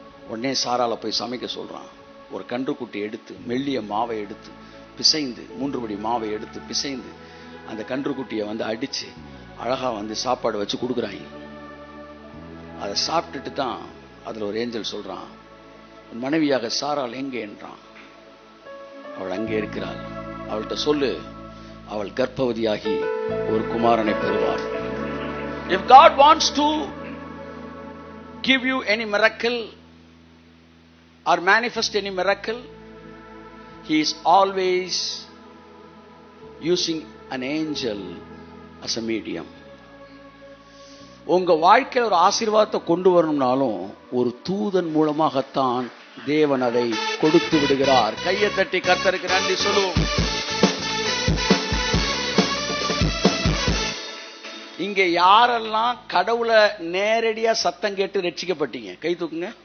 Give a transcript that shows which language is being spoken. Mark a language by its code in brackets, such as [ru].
[ta] உடனே சாரால போய் சமைக்க சொல்றான். ஒரு கன்றுக்குட்டி எடுத்து மெல்லிய மாவை எடுத்து பிசைந்து 3 படி மாவை எடுத்து பிசைந்து அந்த கன்றுக்குட்டியை வந்து அடிச்சு அழகா வந்து சாப்பாடு வச்சு கொடுக்குறாங்க. அதை சாப்பிட்டுட்டு தான் அதுல ஒரு ஏஞ்சல் சொல்றான், மனைவியாக சாரால் எங்கே என்றான். அவள் அங்கே இருக்கிறாள், அவள்கிட்ட சொல்லு, அவள் கர்ப்பவதியாகி ஒரு குமாரனை பெறுவார். [en] If God wants to give you any miracle or manifest any miracle, He is always using an angel as a medium. [ta] உங்க வாழ்க்கையில் ஒரு ஆசீர்வாதத்தை கொண்டு வரணும்னாலும் ஒரு தூதன் மூலமாகத்தான் தேவன் அதை கொடுத்து விடுகிறார். கையை தட்டி கர்த்தருக்கு நன்றி சொல்லுவோம். இங்க யாரெல்லாம் கடவுளை நேரடியா சத்தம் கேட்டு ரட்சிக்கப்பட்டீங்க கை தூக்குங்க.